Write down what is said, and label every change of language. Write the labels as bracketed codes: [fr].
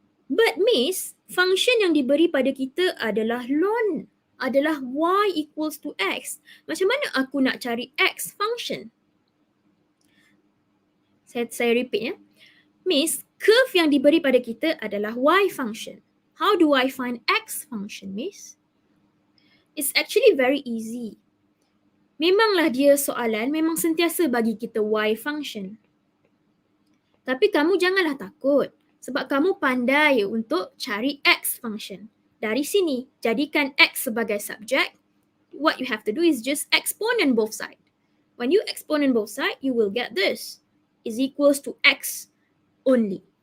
[en] But miss, [ms] function yang diberi pada kita adalah ln, adalah [en] y equals to x. [ms] Macam mana aku nak cari x function? Saya repeat ya. Miss, curve yang diberi pada kita adalah y function. [en] How do I find x function, miss? It's actually very easy. [ms] Memanglah dia soalan memang sentiasa bagi kita y function. Tapi kamu janganlah takut sebab kamu pandai untuk cari X function. Dari sini, jadikan X sebagai subjek. [en] What you have to do is just exponent both sides. When you exponent both sides, you will get this is equals to X only.